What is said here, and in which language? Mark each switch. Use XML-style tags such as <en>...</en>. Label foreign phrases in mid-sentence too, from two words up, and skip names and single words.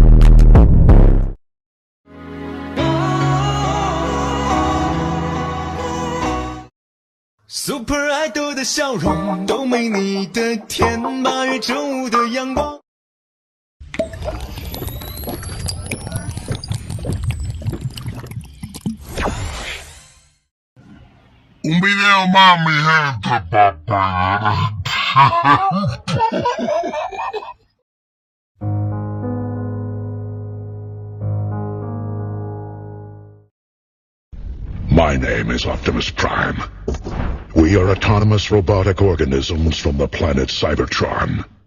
<zh>Super Idol 的笑容都没你的甜，8月正午的阳光。</zh> <es>Un video más, mi gente, papá.</es> <en>My name is Optimus Prime. We are autonomous robotic organisms from the planet Cybertron.</en>